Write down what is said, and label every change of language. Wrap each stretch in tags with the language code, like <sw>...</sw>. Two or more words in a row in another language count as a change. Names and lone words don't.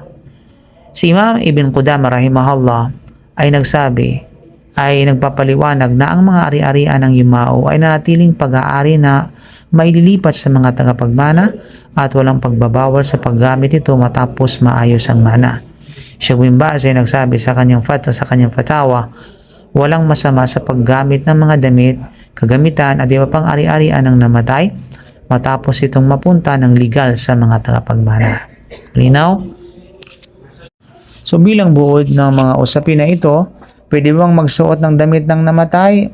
<tl>Si Imam Ibn Qudamah rahimahullah ay nagpapaliwanag na ang mga ari-arian ng yumao ay nanatiling pag-aari na maililipat sa mga tagapagmana at walang pagbabawal sa paggamit ito matapos maayos ang mana. Sheikh bin Baz ay nagsabi sa kanyang fatawa, walang masama sa paggamit ng mga damit, kagamitan at iba pang ari-arian ng namatay matapos itong mapunta ng legal sa mga tagapagmana. Linaw? So bilang buod ng mga usapin na ito, pwede bang magsuot ng damit ng namatay?</tl>